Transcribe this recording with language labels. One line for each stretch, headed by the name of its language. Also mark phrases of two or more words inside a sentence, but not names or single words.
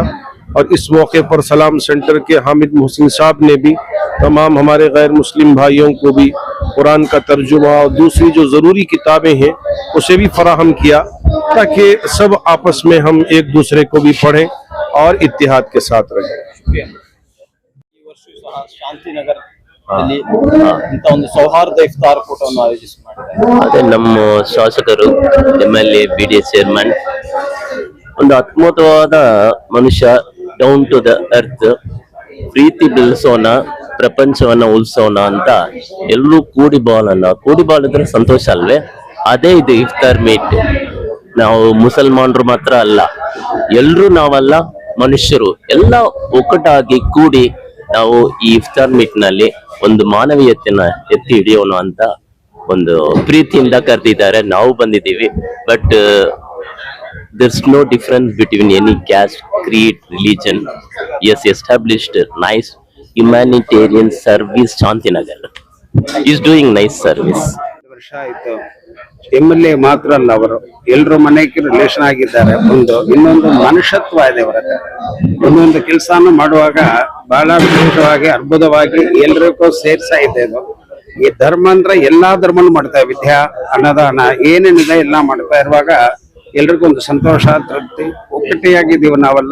Hindi: और इस मौके पर सलाम सेंटर के हामिद मोहसिन साहब ने भी तमाम हमारे गैर मुस्लिम भाइयों को भी कुरान का तर्जुमा और दूसरी जो ज़रूरी किताबें हैं उसे भी फराहम किया ताकि सब आपस में हम एक दूसरे को भी पढ़ें और इत्तिहाद के साथ रहें।
Kannada: ಶಾಂತಿ ನಗರದಲ್ಲಿ ಇಂಥ ಒಂದು ಸೌಹಾರ್ದ ಇಫ್ತಾರ್ ಕೂಟವನ್ನು ಆಯೋಜಿಸಿ ಮಾಡಿದ್ದಾರೆ. ಅದೇ ನಮ್ಮ ಶಾಸಕರು, ಎಮ್ಎಲ್ಎ, ಬಿಡಿಎ ಚೇರ್ಮನ್, ಒಂದು ಅತ್ಮುತವಾದ ಮನುಷ್ಯ,
English: down to the earth,
Kannada: ಪ್ರೀತಿ ಬೆಳೆಸೋಣ, ಪ್ರಪಂಚವನ್ನ ಉಳಿಸೋಣ ಅಂತ ಎಲ್ಲರೂ ಕೂಡಿ ಬಾಳಿದ್ರೆ ಸಂತೋಷ ಅಲ್ವೇ? ಅದೇ ಇದು ಇಫ್ತಾರ್ ಮೀಟ್. ನಾವು ಮುಸಲ್ಮಾನರು ಮಾತ್ರ ಅಲ್ಲ, ಎಲ್ರೂ ನಾವೆಲ್ಲ ಮನುಷ್ಯರು ಎಲ್ಲ ಒಕ್ಕಟಾಗಿ ಕೂಡಿ ನಾವು ಈ ಇಫ್ತಾರ್ ಮೀಟ್ ನಲ್ಲಿ ಒಂದು ಮಾನವೀಯತೆನ ಎತ್ತಿ ಹಿಡಿಯೋಣ ಅಂತ ಒಂದು ಪ್ರೀತಿಯಿಂದ ಕರೆದಿದ್ದಾರೆ. ನಾವು ಬಂದಿದ್ದೀವಿ.
English: ಬಟ್ there's no difference between any caste, creed, religion. Yes, established nice humanitarian service. Shantinagar is doing nice service.
Kannada: ವರ್ಷ ಆಯ್ತು. MLA ಮಾತ್ರ ಅಲ್ಲ, ಅವರು ಎಲ್ಲರೂ ಮನೆಗೆ ರಿಲೇಷನ್ ಆಗಿದ್ದಾರೆ. ಇನ್ನೊಂದು ಮನುಷ್ಯತ್ವ ಇದೆ ಅವರ ಹತ್ರ. ಒಂದೊಂದು ಕೆಲಸನ ಮಾಡುವಾಗ ಬಹಳ ವಿಶೇಷವಾಗಿ ಅದ್ಭುತವಾಗಿ ಎಲ್ರಿಗೂ ಸೇರ್ಸಾ ಇದೆ. ಇದು ಈ ಧರ್ಮ ಅಂದ್ರೆ ಎಲ್ಲಾ ಧರ್ಮನು ಮಾಡ್ತಾ, ವಿದ್ಯಾ, ಅನ್ನದಾನ, ಏನೇನಿದೆ ಎಲ್ಲ ಮಾಡ್ತಾ ಇರುವಾಗ ಎಲ್ರಿಗೂ ಒಂದು ಸಂತೋಷ, ತೃಪ್ತಿ, ಒಕ್ಕಟ್ಟಿಯಾಗಿದ್ದೀವಿ ನಾವೆಲ್ಲ.